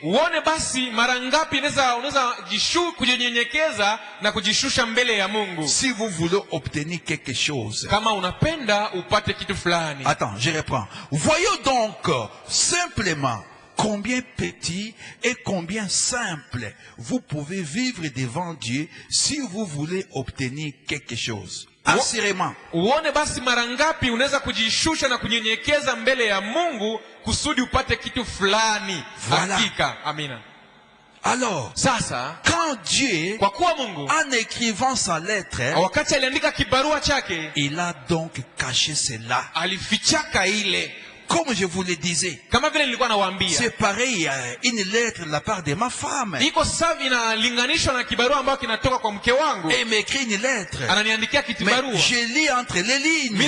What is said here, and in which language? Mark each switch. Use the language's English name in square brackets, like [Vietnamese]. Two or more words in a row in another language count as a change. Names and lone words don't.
[French] Si vous voulez obtenir quelque chose. Attends, je reprends. Voyez donc simplement combien petit et combien simple vous pouvez vivre devant Dieu si vous voulez obtenir quelque chose. Assurément. [Swahili] Uone basi mara ngapi unaweza kujishusha na kunyenyekeza mbele ya Mungu kusudi upate kitu fulani. Hakika. Amina. [French] Alors, [Swahili] sasa, [French] quand Dieu, [Swahili] kwa kuwa Mungu, [French] en écrivant sa lettre, [Swahili] wakati aliandika kibarua chake, [French] il a donc caché cela. [Swahili] Alifichaka ile. [French] Comme je vous le disais, c'est pareil à une lettre de la part de ma femme. Et il m'écrit une lettre. Mais je lis entre les lignes.